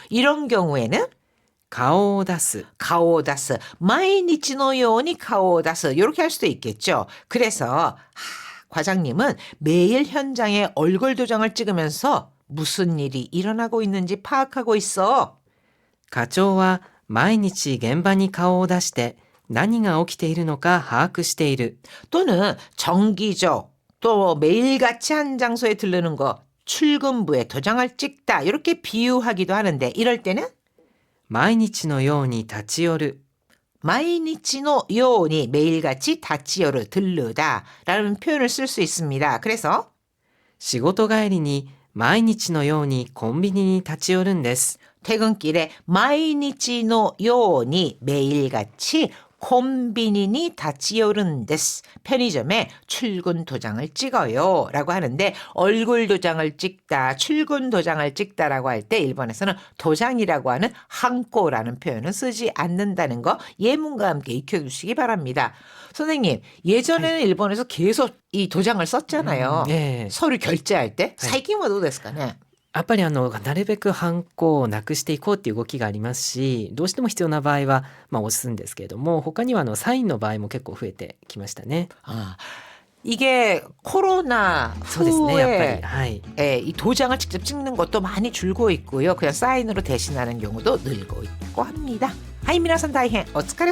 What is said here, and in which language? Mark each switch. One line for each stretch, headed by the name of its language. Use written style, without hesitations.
Korean: 이런 경우에는
Japanese: 顔を出す。
Korean: 가오다스, 마이니치노 요니 가오다스 이렇게 할 수도 있겠죠. 그래서 과장님은 매일 현장에 얼굴 도장을 찍으면서 무슨 일이 일어나고 있는지 파악하고 있어.
Japanese: 課長は毎日現場に顔を出して何が起きているのか把握している。
Korean: 또는 정기적 또 매일같이 한 장소에 들르는 거 출근부에 도장을 찍다 이렇게 비유하기도 하는데 이럴 때는
Japanese: 毎日のように立ち寄る。
Korean: 마이니치노 요니 매일같이 다치요를 들르다 라는 표현을 쓸 수 있습니다. 그래서
Japanese: 仕事帰りに毎日のようにコンビニに立ち寄るんです。
Korean: 퇴근길에 마이니치노 요니 매일같이 콤비니니 다치요른데스 편의점에 출근 도장을 찍어요 라고 하는데 얼굴 도장을 찍다 출근 도장을 찍다라고 할 때 일본에서는 도장이라고 하는 한꼬라는 표현은 쓰지 않는다는 거 예문과 함께 익혀주시기 바랍니다. 선생님 예전에는 일본에서 계속 이 도장을 썼잖아요.
Japanese: ええ
Korean: 서류 결제할 때.
Japanese: 最近はどうですかね? やっぱりなるべくハンコをなくしていこうっていう動きがありますし、どうしても必要な場合は押すんですけれども、他にはサインの場合も結構増えてきましたね。
Korean: 이게 코로나
Japanese: そうですね、やっぱ
Korean: 후에
Japanese: り。はい。
Korean: 이 도장을 직접 찍는 것도 많이 줄고 있고요. 그냥 사인으로 대신하는 경우도 늘고 있고 합니다. 하이
Japanese: 皆さん大変お疲れ様